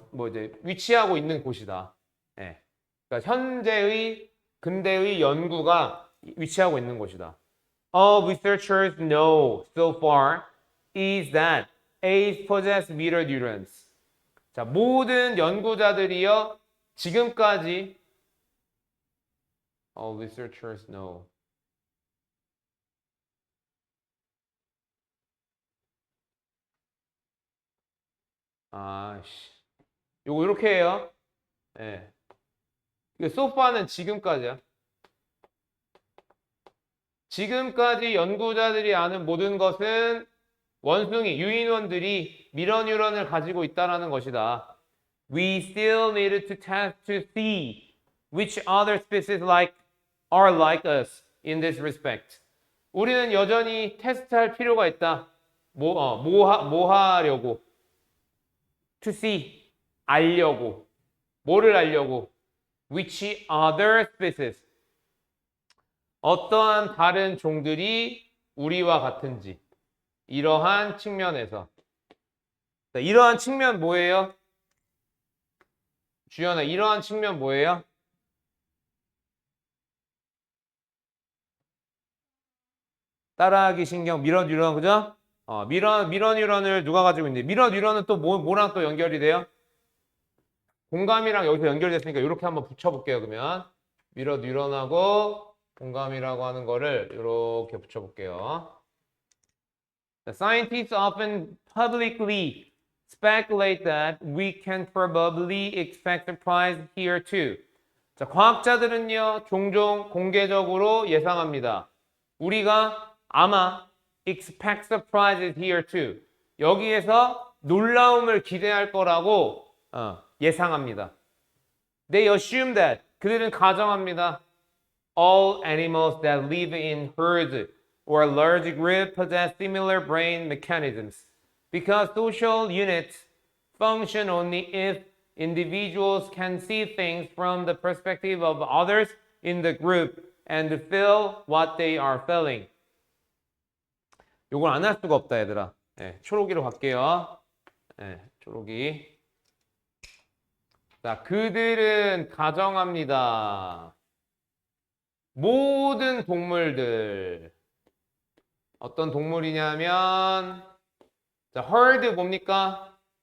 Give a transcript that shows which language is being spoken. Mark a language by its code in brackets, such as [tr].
[ko] 이제 위치하고 있는 곳이다. 네. 그러니까 현재의 근대의 연구가 위치하고 있는 곳이다. [en] All researchers know so far is that A's possess mirror neurons. [ko] 자, 모든 연구자들이요. 지금까지 [en] all researchers know. [ko] 아씨. 요거 이렇게 해요. 예. 이거 [en] so far [ko] 는 지금까지야. 지금까지 연구자들이 아는 모든 것은 원숭이, 유인원들이 미러 뉴런을 가지고 있다는 것이다. [en] We still needed to test to see which other species are like us in this respect. [ko] 우리는 여전히 테스트할 필요가 있다. 뭐 하려고? [en] To see, [ko] 알려고. 뭐를 알려고? [en] Which other species? [ko] 어떠한 다른 종들이 우리와 같은지. 이러한 측면에서. 자, 이러한 측면 뭐예요? 주연아, 이러한 측면 뭐예요? 따라하기 신경, 미러 뉴런, 그죠? 미러 뉴런을 누가 가지고 있는데, 미러 뉴런은 또 뭐랑 또 연결이 돼요? 공감이랑 여기서 연결됐으니까 이렇게 한번 붙여볼게요, 그러면. 미러 뉴런하고 공감이라고 하는 거를 이렇게 붙여볼게요. [en] Scientists often publicly speculate that we can probably expect surprise here too. [ko] 자, 과학자들은요, 종종 공개적으로 예상합니다. 우리가 아마 [en] expect surprises here too. [ko] 여기에서 놀라움을 기대할 거라고 예상합니다. [en] They assume that. [ko] 그들은 가정합니다. [en] All animals that live in herds or large groups possess similar brain mechanisms. Because social units function only if individuals can see things from the perspective of others in the group and feel what they are feeling. [ko] 요걸 안 할 수가 없다, 얘들아. 네, 초록이로 갈게요. 네, 초록이. 자, 그들은 가정합니다. 모든 동물들. 어떤 동물이냐면, 자, herd 뭡니까?